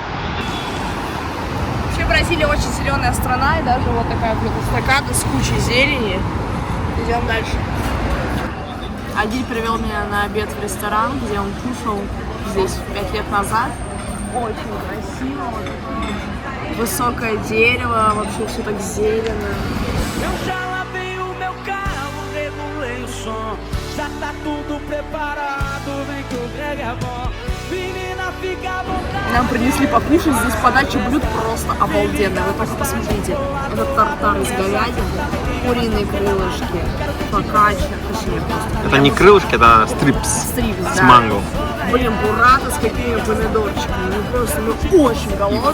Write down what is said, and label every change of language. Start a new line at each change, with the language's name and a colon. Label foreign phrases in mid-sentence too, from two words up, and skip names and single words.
Russian: Вообще Бразилия очень зеленая страна, и даже вот такая вот эстакада с кучей зелени. Идем дальше. Адиль привел меня на обед в ресторан, где он кушал здесь 5 лет назад. Очень красиво. Вот высокое дерево, вообще все так зелено.
Portuguese: Eu já lavei o meu carro, regulei o som. Já tá tudo preparado, vem que o Greg é bom. Menina, fica à vontade.
Russian: Нам принесли покушать, здесь подача блюд просто обалденная. Вы только посмотрите. Это тартар из говядины, куриные крылышки, фокаччо, точнее просто. Это не крылышки, это стрипс Стрипс, с да. манго. Блин, буррата с какими помидорчиками. Ну просто мы очень голодные.